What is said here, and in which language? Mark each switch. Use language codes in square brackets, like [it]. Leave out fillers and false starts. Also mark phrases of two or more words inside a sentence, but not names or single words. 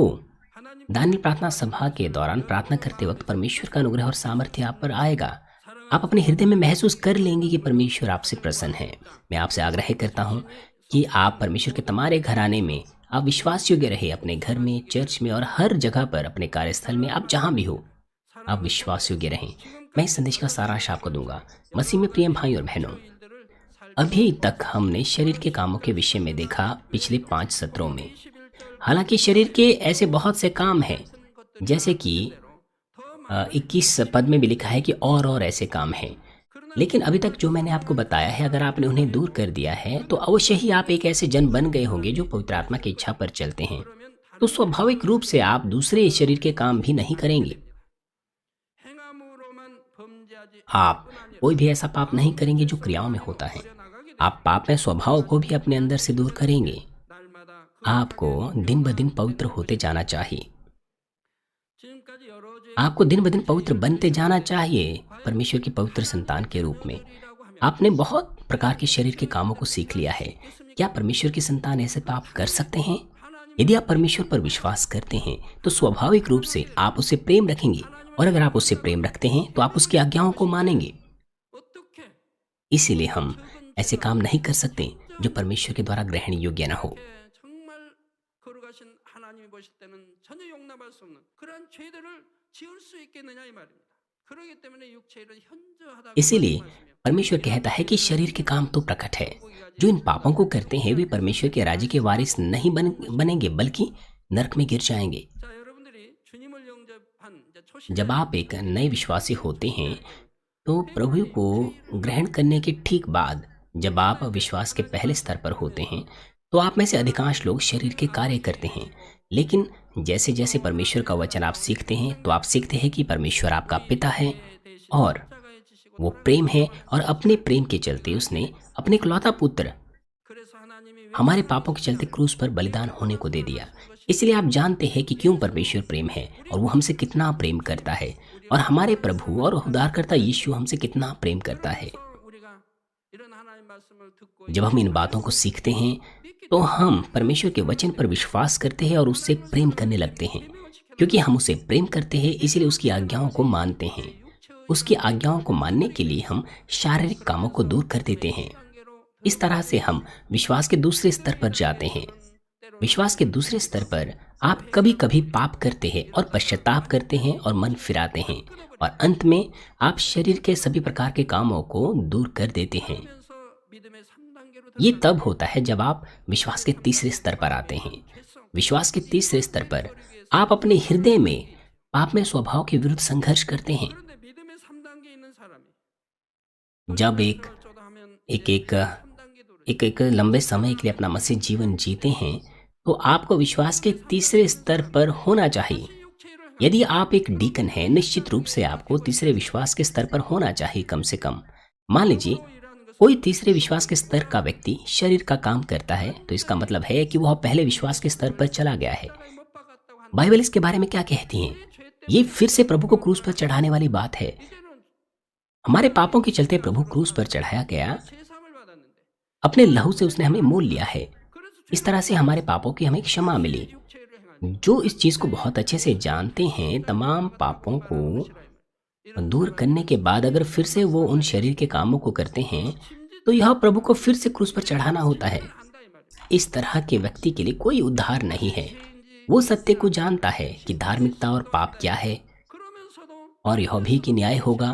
[ko] 하나님 [hi] दानियल प्रार्थना सभा के दौरान प्रार्थना करते वक्त परमेश्वर का अनुग्रह और सामर्थ्य आप पर आएगा। आप अपने हृदय में महसूस कर लेंगे कि परमेश्वर आपसे प्रसन्न है। मैं आपसे आग्रह करता हूँ कि आप परमेश्वर के तुम्हारे घराने में आप विश्वास योग्य रहे, अपने घर में, चर्च में और हर जगह पर, अपने कार्यस्थल में, आप जहाँ भी हो, आप विश्वास योग्य रहें। मैं इस संदेश का सारांश आपको दूंगा। मसीह में प्रिय भाई और बहनों, [ko] 일들을 살 [hi] अभी तक हमने शरीर के कामों के विषय में देखा पिछले 5 सत्रों में। हालांकि शरीर के ऐसे बहुत से काम हैं, जैसे कि 21 पद में भी लिखा है कि और ऐसे काम हैं, लेकिन अभी तक जो मैंने आपको बताया है, अगर आपने उन्हें दूर कर दिया है तो अवश्य ही आप एक ऐसे जन बन गए होंगे जो पवित्र आत्मा की इच्छा पर चलते हैं। तो स्वाभाविक रूप से आप दूसरे शरीर के काम भी नहीं करेंगे। [ko] 행함으로만 범죄하지 [hi] आप कोई भी ऐसा पाप नहीं करेंगे जो क्रियाओं में होता है। आप पाप में स्वभाव को भी अपने अंदर से दूर करेंगे। [ko] 날마다 [hi] आपको दिन ब दिन पवित्र होते जाना चाहिए। [ko] 지금까지 여러 죄 [hi] आपको दिन ब दिन पवित्र बनते जाना चाहिए, परमेश्वर की पवित्र संतान के रूप में। [ko] 이라고 하면 [hi] आपने बहुत प्रकार के शरीर के कामों को सीख लिया है। क्या परमेश्वर की संतान ऐसे पाप कर सकते हैं? यदि आप परमेश्वर पर विश्वास करते हैं तो स्वाभाविक रूप से आप उससे प्रेम रखेंगे, और अगर आप उससे प्रेम रखते हैं तो आप उसकी आज्ञाओं को मानेंगे। [ko] 어떻게 [hi] इसीलिए हम ऐसे काम नहीं कर सकते जो परमेश्वर के द्वारा ग्रहण योग्य न हो। [ko] 정말 거룩하신 하나님이 보실 때는 전혀 용납할 수 없는 그러한 죄들을 지을 수 있겠느냐 이 말입니다. 그러기 때문에 육체일은 현저하다고 [hi] इसीलिए [ko] 말씀하시며 [hi] परमेश्वर कहता है कि शरीर के काम तो प्रकट है। जो इन पापों को करते हैं वे परमेश्वर के राज्य के वारिस नहीं बनेंगे, बल्कि नरक में गिर जाएंगे। [ko] 자 여러분들이 주님을 영접한 이제 초신 [hi] जब आप एक नए विश्वासी होते हैं तो प्रभु को ग्रहण करने के ठीक बाद, जब आप विश्वास के पहले स्तर पर होते हैं, तो आप में से अधिकांश लोग शरीर के कार्य करते हैं। लेकिन जैसे जैसे परमेश्वर का वचन आप सीखते हैं तो आप सीखते हैं कि परमेश्वर आपका पिता है और वो प्रेम है, और अपने प्रेम के चलते उसने अपने इकलौता पुत्र [ko] 그래서 하나님이 왜 [hi] हमारे पापों के चलते क्रूस पर बलिदान होने को दे दिया। इसलिए आप जानते हैं कि क्यों परमेश्वर प्रेम है और वो हमसे कितना प्रेम करता है, और हमारे प्रभु और उद्धारकर्ता यीशु हमसे कितना प्रेम करता है। [ko] 우리가 이런 하나님 말씀을 듣고 [hi] जब हम इन बातों को सीखते हैं तो हम परमेश्वर के वचन पर विश्वास करते हैं और उससे प्रेम करने लगते हैं। क्योंकि हम उसे प्रेम करते हैं, इसलिए उसकी आज्ञाओं को मानते हैं। उसकी आज्ञाओं को मानने के लिए हम शारीरिक कामों को दूर कर देते हैं। इस तरह से हम विश्वास के दूसरे स्तर पर जाते हैं। विश्वास के दूसरे स्तर पर आप कभी कभी पाप करते हैं और पश्चाताप करते हैं और मन फिराते हैं, और अंत में आप शरीर के सभी प्रकार के कामों को दूर कर देते हैं। [ko] 하면서 믿음의 3단계로 [hi] ये तब होता है जब आप विश्वास के तीसरे स्तर पर आते हैं। विश्वास के तीसरे स्तर पर आप अपने हृदय में पाप में स्वभाव के विरुद्ध संघर्ष करते हैं। [ko] 그런데 믿음의 3단계에 있는 사람이 [hi] जब एक [ko] 하면 [hi] एक एक [ko] 3단계 도를 [hi] एक एक लंबे समय के लिए अपना मसीह जीवन जीते हैं तो आपको विश्वास के तीसरे स्तर पर होना चाहिए। [ko] 육체를 [hi] यदि आप एक डीकन हैं, निश्चित रूप से आपको तीसरे विश्वास के स्तर पर होना चाहिए कम से कम। मान लीजिए [ko] 행하라는 것은 [hi] कोई तीसरे विश्वास के स्तर का व्यक्ति शरीर का काम करता है, तो इसका मतलब है कि वह पहले विश्वास के स्तर पर चला गया है। [ko] 못 박았다고 한 [hi] बाइबल इसके बारे में क्या कहती है? ये फिर से प्रभु को क्रूस पर चढ़ाने वाली बात है। [ko] 이제는 [hi] हमारे पापों के चलते प्रभु क्रूस पर चढ़ाया गया, [ko] 세상을 받았는데 [hi] अपने लहू से उसने हमें मोल लिया है। [ko] 그래서 [hi] इस तरह से हमारे पापों की हमें क्षमा मिली। [ko] 육체를 행하는 [hi] जो इस चीज को बहुत अच्छे से जानते हैं, तमाम पापों को और दूर करने के बाद अगर फिर से वो उन शरीर के कामों को करते हैं तो यह प्रभु को फिर से क्रूस पर चढ़ाना होता है। इस तरह के व्यक्ति के लिए कोई उद्धार नहीं है। वो सत्य को जानता है कि धार्मिकता और पाप क्या है और यह भी कि न्याय होगा।